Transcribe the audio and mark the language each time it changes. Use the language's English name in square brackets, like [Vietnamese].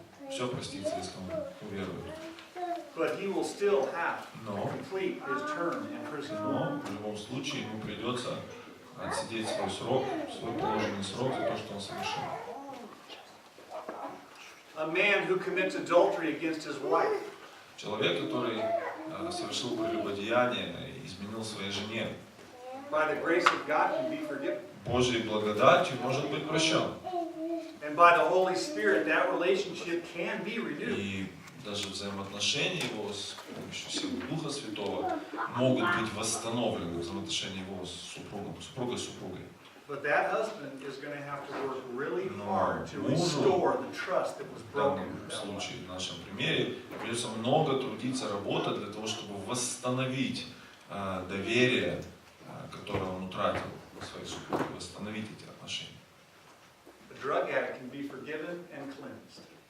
[Russian] Все простится, если он уверует. [English] But he will still have to [Russian] Но [English] complete his term in prison. [Russian] в любом случае ему придется отсидеть свой срок, свой положенный срок за то, что он совершил. [English] A man who commits adultery against his wife. [Russian] Человек, который совершил прелюбодеяние и изменил своей жене, [English] By the grace of God can be forgiven. [Russian] Божьей благодатью может быть прощен. [English] And by the Holy Spirit, that relationship can be renewed. [Russian] И даже взаимоотношения его с помощью силы Духа Святого могут быть восстановлены, взаимоотношения его с супругом, супругой с супругой. [English] But that husband is going to have to work really [Russian] Но [English] hard to [Russian] мужу [English] restore the trust that was [Russian] в [English] broken. [Russian] данном случае, в нашем примере, придется много трудиться, работать для того, чтобы восстановить доверие, которое он утратил в своей супруге, восстановить эти отношения. [English] The drug addict can be forgiven and cleansed.